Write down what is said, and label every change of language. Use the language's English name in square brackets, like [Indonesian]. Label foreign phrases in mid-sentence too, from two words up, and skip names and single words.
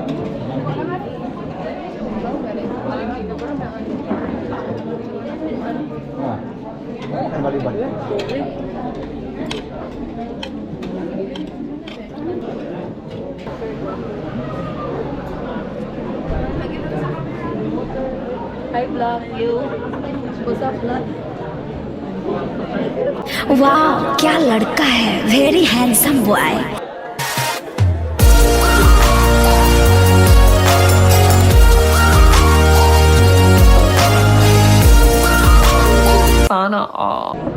[Indonesian] Kembali balik. [English] I love you. What's up, love? [Hindi] वाह क्या लड़का है, [English] very handsome boy. [Filipino] Sana all.